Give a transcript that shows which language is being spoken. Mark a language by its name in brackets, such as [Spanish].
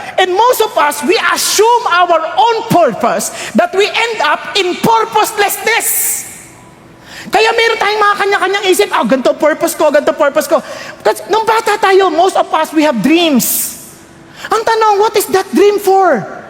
[English] And most of us, we assume our own purpose that we end up in purposelessness. [Filipino] Kaya meron tayong mga kanya-kanyang isip, ganito purpose ko. Kasi nung bata tayo, [English] most of us, we have dreams. [Filipino] Ang tanong, [English] what is that dream for?